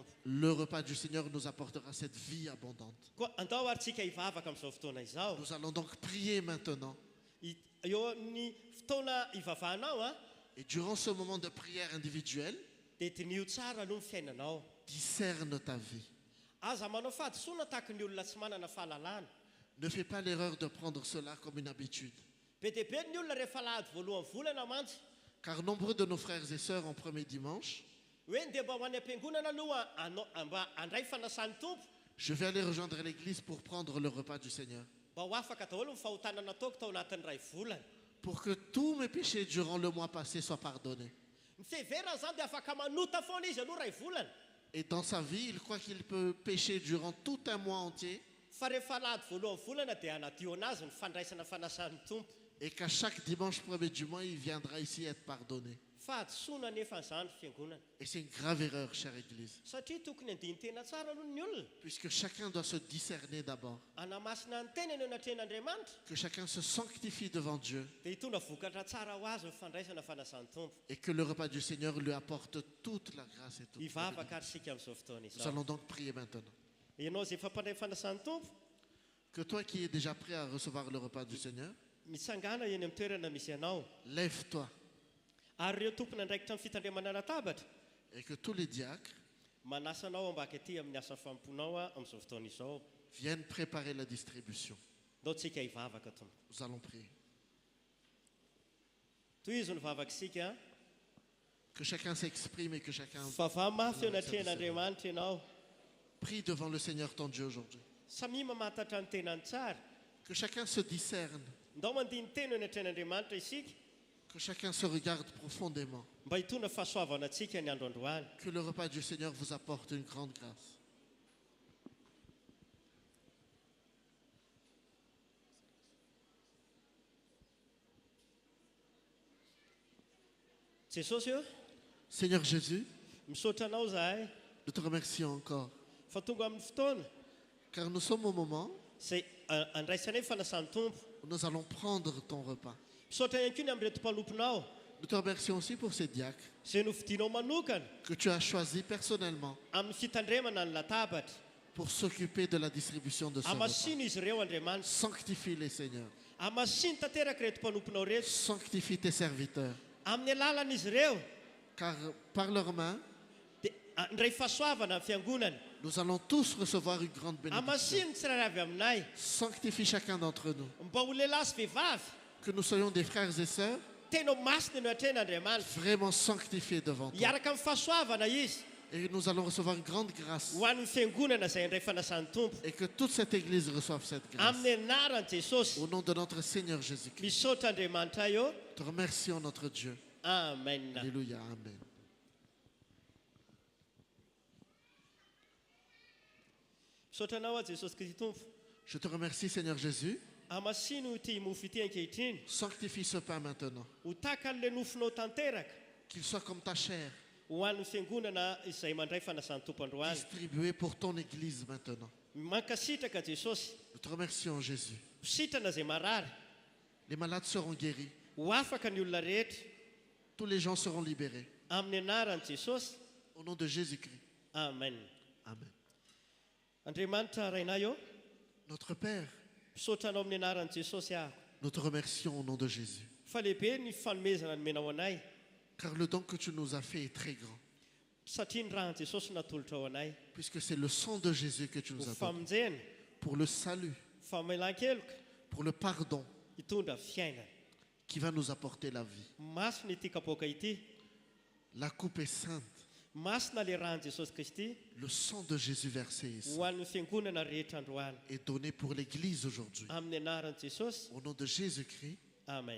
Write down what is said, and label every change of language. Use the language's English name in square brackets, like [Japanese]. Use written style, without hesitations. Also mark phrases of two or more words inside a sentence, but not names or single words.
[French] le repas du Seigneur nous apportera cette vie abondante. [Malagasy] Koa andao ary tsika hivavaka amin'izao fotoana izao. [French] Nous allons donc prier maintenant. [Malagasy] Eo amin'ny fotoana hivavahanao a [French] Et durant ce moment de prière individuelle, [Malagasy] dia dinio tsara aloha ny fiainanao. [French] discerne ta vie. [Malagasy] Aza manao fahadisoana tahaka ny olona tsy manana fahalalana. [French] Ne fais pas l'erreur de prendre cela comme une habitude. [Malagasy] Be dia be ny olona rehefa lahady voalohan'ny volana mantsy [French] Car nombreux de nos frères et sœurs en premier dimanche, [Malagasy] hoe ndeha mba ho any am-piangonana aloha mba handray fanasan'ny tompo [French] je vais aller rejoindre l'église pour prendre le repas du Seigneur. [Malagasy] mba ho afaka daholo ny fahotanana ataoko tao anatin'ny ray volana. [French] Pour que tous mes péchés durant le mois passé soient pardonnés. [Malagasy] Ny fiheverana zany dia afaka manota foana izy aloha ray volana. [French] Et dans sa vie, il croit qu'il peut pécher durant tout un mois entier. [Malagasy] Fa rehefa lahady voalohan'ny volana dia anadio anazy ny fandraisana fanasan'ny tompo. [French] Et qu'à chaque dimanche premier du mois, il viendra ici être pardonné. [Malagasy] Fahadisoana nefa zany fiangonana. [French] Et c'est une grave erreur, chère Église. [Malagasy] Satria tokony andiny tena tsara aloha ny olona. [French] Puisque chacun doit se discerner d'abord. [Malagasy] Anamasina ny tenany eo anatren'Andriamanitra. [French] Que chacun se sanctifie devant Dieu. [Malagasy] Dia hitondra vokatra tsara ho azy ny fandraisana fanasan'ny tompo. [French] Et que le repas du Seigneur lui apporte toute la grâce et toute la [Malagasy] Hivavaka [French] bénédiction. [Malagasy] ary sika amin'izao fotoana [French] Nous [Malagasy] izao. [French] allons donc prier maintenant. [Malagasy] Ianao zay efa mpandray fanasan'ny tompo, [French] Que toi qui es déjà prêt à recevoir le repas du Seigneur, [Malagasy] mitsangana eny amin'ny toerana misy ianao. [French] lève-toi. [Malagasy] Ary ireo tompona andraikitra amin'ny fitandremana latabatra [French] Et que tous les diacres [Malagasy] manasa anao ambaka aty amin'ny asa famponao amin'izao fotoana izao. [French] viennent préparer la distribution. [Malagasy] Ndao tsika hivavaka tompo. [French] Nous allons prier. [Malagasy] Toy izy nivavaka isika [French] Que chacun s'exprime et que chacun [Malagasy] fa vamafy eo anatrehan'Andriamanitra ianao. [French] prie devant le Seigneur ton Dieu aujourd'hui. [Malagasy] Samy mamantatra ny tenany tsara. [French] Que chacun se discerne. [Malagasy] Ndao mandiny teny eo anatrehan'Andriamanitra isika [French] Que chacun se regarde profondément. [Malagasy] mba hitondra fahasoavana antsika ny andro androany. [French] Que le repas du Seigneur vous apporte une grande grâce. [Malagasy] Jesosy eo [French] Seigneur Jésus, [Malagasy] misaotra anao zahay [French] nous te remercions encore. [Malagasy] fa tonga amin'ny fotoana [French] Car nous sommes au moment [Malagasy] izay andraisanay fanasan'ny tompo. [French] où nous allons prendre ton repas. [Malagasy] Misaotra ihany koa ny amin'ny reto mpanomponao [French] Nous te remercions aussi pour ces diacres [Malagasy] izay novidinao manokana [French] que tu as choisis personnellement [Malagasy] amin'ny fitandremana ny latabatra. [French] pour s'occuper de la distribution de ce repas. [Malagasy] Hamasiny izy ireo Andriamanitra. [French] Sanctifie-les, Seigneur. [Malagasy] Hamasiny tanteraka reto mpanomponao reto. [French] Sanctifie tes serviteurs. [Malagasy] Amin'ny alalan'izy ireo [French] Car par leurs mains, [Malagasy] dia ndray fahasoavana amin'ny fiangonana. [French] nous allons tous recevoir une grande bénédiction. [Malagasy] Hamasiny tsirairay avy aminay. [French] Sanctifie chacun d'entre nous. [Malagasy] Mba ho lehilahy sy vehivavy [French] Que nous soyons des frères et sœurs [Malagasy] tena masina no atren'Andriamanitra. [French] vraiment sanctifiés devant toi. [Malagasy] Hiaraka amin'ny fahasoavana izy [French] Et nous allons recevoir une grande grâce. [Malagasy] ho an'ny fiangonana izay andray fanasan'ny tompo. [French] Et que toute cette église reçoive cette grâce. [Malagasy] Amin'ny anaran'i Jesosy. [French] Au nom de notre Seigneur Jésus-Christ. [Malagasy] Misaotra Andriamanitra eo. [French] Te remercions notre Dieu. Amen. Alléluia. Amen. [Malagasy] Misaotra anao a Jesosy Kristy tompo. [French] Je te remercie Seigneur Jésus. [Malagasy] Hamasiny ity mofo ity ankehitriny. [French] Sanctifie ce pain maintenant. [Malagasy] Ho taka an'ilay nofonao tanteraka [French] Qu'il soit comme ta chair, [Malagasy] ho an'ny fiangonana izay mandray fanasan'ny tompo androany. [French] distribué pour ton église maintenant. [Malagasy] Mankasitraka Jesosy. [French] Nous te remercions Jésus. [Malagasy] Sitrana izay marary. [French] Les malades seront guéris. [Malagasy] Ho afaka ny olona rehetra. [French] Tous les gens seront libérés. [Malagasy] Amin'ny anaran'i Jesosy. [French] Au nom de Jésus-Christ. Amen. Amen. [Malagasy] Andriamanitra rainay eo. [French] Notre Père, [Malagasy] Misaotra anao amin'ny anaran'i Jesosy ahako. [French] nous te remercions au nom de Jésus. [Malagasy] Fa lehibe ny fanomezana nomenao anay. [French] Car le don que tu nous as fait est très grand. [Malagasy] satria ny rahan'i jesosy natolotra ao anay [French] puisque c'est le sang de Jésus que tu nous [Malagasy] ho [French] as donné [Malagasy] famonjena [French] pour le salut, [Malagasy] famelan-keloka [French] pour le pardon [Malagasy] hitondra fiainana [French] qui va nous apporter la vie. [Malagasy] masina ity kapoaka ity [French] La coupe est sainte. [Malagasy] masina le rahan'i jesosy kristy [French] Le sang de Jésus versé ici [Malagasy] ho an'ny fiangonana rehetra androany [French] est donné pour l'Église aujourd'hui. [Malagasy] amin'ny anaran'i jesosy [French] Au nom de Jésus-Christ, amen.